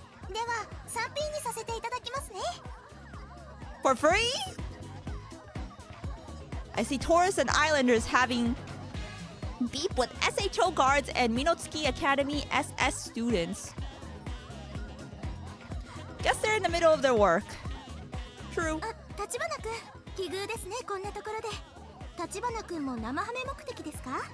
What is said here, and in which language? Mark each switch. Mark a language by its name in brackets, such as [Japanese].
[Japanese] では、3品にさせていただきますね。 [English] For free? I see tourists and islanders having beef with SHO guards and Minotsuki Academy SS students. Guess they're in the middle of their work. True. [Japanese] 立花くん、奇遇ですね、こんなところで。立花くんも生ハメ目的ですか？